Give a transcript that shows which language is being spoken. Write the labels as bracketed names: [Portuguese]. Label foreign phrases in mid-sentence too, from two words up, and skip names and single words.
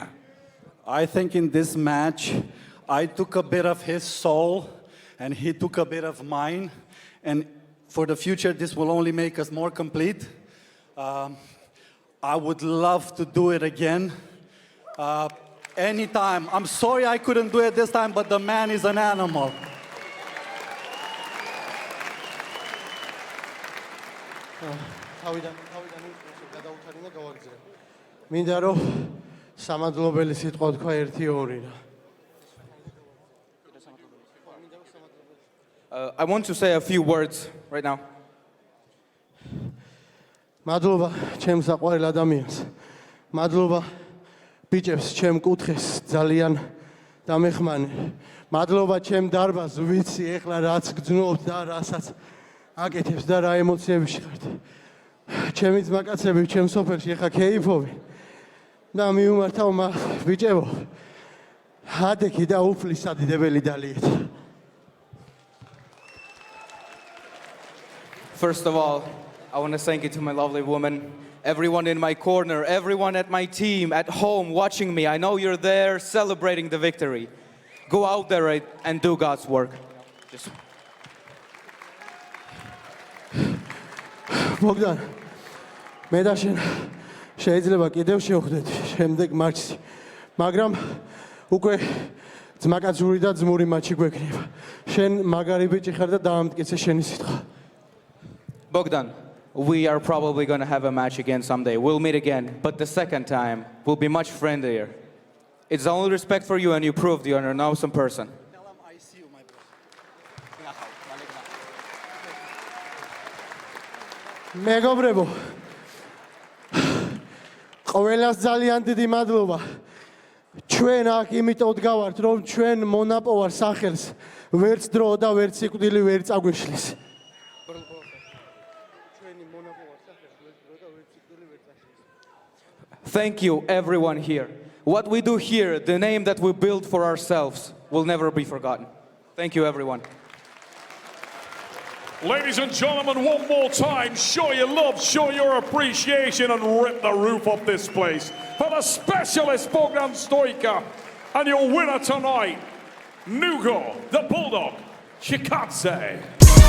[English] I think in this match, I took a bit of his soul, and he took a bit of mine. And for the future, this will only make us more complete. I would love to do it again. Anytime. I'm sorry I couldn't do it this time, but the man is an animal. [Georgian] მინდა რომ სამადლობელი სიტყვა თქვა 1-2 რა. [English] I want to say a few words right now. [Georgian] მადლობა ჩემს საყვარელ ადამიანს. მადლობა ბიჭებს ჩემ კუთხეს ძალიან დამეხმάνε. მადლობა ჩემ დარბაზს, ვიცი ეხლა რაც გძნობთ და რასაც აკეთებს და რა ემოციებში ხართ. ჩემი ძმაკაცები ჩემ სოფელში ეხლა ქეიფობენ. და მიუმართავ მას ბიჭებო. ჰადექი და უფლის სადიდებელი დალიეთ. [English] First of all, I want to thank you to my lovely woman, everyone in my corner, everyone at my team, at home watching me. I know you're there celebrating the victory. Go out there and do God's work. Just... Bogdan, [Georgian] მე და შენ შეიძლება კიდევ შევხვდეთ შემდეგ მატჩში, მაგრამ უკვე ძმაკაცური და ძმური მატჩი გვექნება. შენ მაგარი ბიჭი ხარ და დაამტკიცე შენი სიტყვა. [English] Bogdan, we are probably going to have a match again someday. We'll meet again, but the second time will be much friendlier. It's the only respect for you, and you proved you're an awesome person. Tell him I see you, my brother. [Georgian] მეგობრებო, ყველას ძალიან დიდი მადლობა. ჩვენ აქ იმიტომ დგავართ, რომ ჩვენ მონაპოვარ სახელს ვერც დრო და ვერც სიკვდილი ვერ წაგვიშლის. [English] Thank you, everyone here. What we do here, the name that we build for ourselves, will never be forgotten. Thank you, everyone. Ladies and gentlemen, one more time, show your love, show your appreciation, and rip the roof off this place for the specialist Bogdan Stoica and your winner tonight, Nugo, the Bulldog, Chikadze.